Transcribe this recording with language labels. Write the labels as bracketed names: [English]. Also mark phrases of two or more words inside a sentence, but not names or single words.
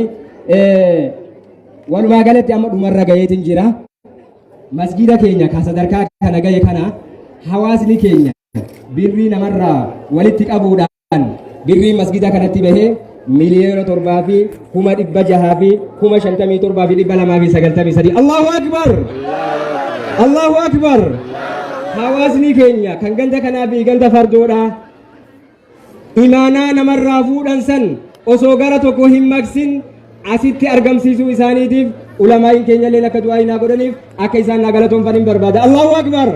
[Oromo] Walumaa galatti amma dhumarra gaheetiin jira. Masgida keenya kan sadarkaa kana gahe kana hawaasni keenya birrii namarraa walitti qabuudhaan birrii masgida kanatti bahee miliyoona 7,657,293. [Arabic] الله أكبر. الله أكبر. [Oromo] Hawaasni keenya kan ganda kanaa fi ganda fardoodha. Imaanaa namarraa fuudhan san osoo gara tokko hin maqsin asitti argamsiisuu isaaniitiif ulamaa'in keenya illee akka du'aa hinaa godhaniif akka isaan naa galatoonfaniin barbaada. [Arabic] الله أكبر.